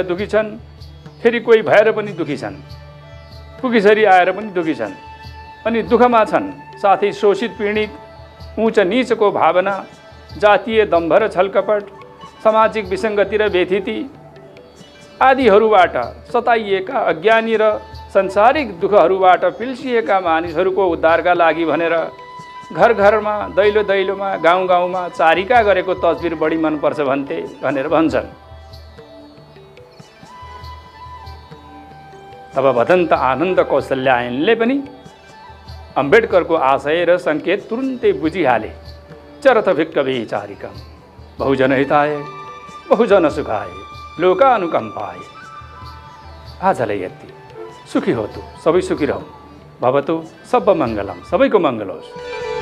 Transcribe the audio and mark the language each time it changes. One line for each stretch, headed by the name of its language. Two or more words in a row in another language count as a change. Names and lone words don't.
Nepali: दुखी छन्, फेरि कोही भएर पनि दुखी छन्, पुगीसरी आएर पनि दुखी छन् अनि दुःखमा छन्, साथै शोषित पीडित, उच्च नीचको भावना, जातीय दम्भ र छलकपट, सामाजिक विसङ्गति र व्यथिति आदिहरूबाट सताइएका अज्ञानी र संसारिक दुःखहरूबाट पिल्सिएका मानिसहरूको उद्धारका लागि भनेर घर घरमा, दैलो दैलोमा, गाउँ गाउँमा चारिका गरेको तस्बिर बढी मनपर्छ भनेर भन्छन्। तब भदन्त आनन्द कौशल्यायनले पनि अम्बेडकरको आशय र सङ्केत तुरुन्तै बुझिहाले।
Pali: चरथ भिक्कवे चारिकम बहुजन हिताय बहुजन सुखाय लोकानुकम्पाय।
Nepali: आजलाई यति। सुखी हो तू, सबै सुखी रहौ।
Pali: भवतु सब मङ्गलम,
Nepali: सबैको मङ्गल होस्।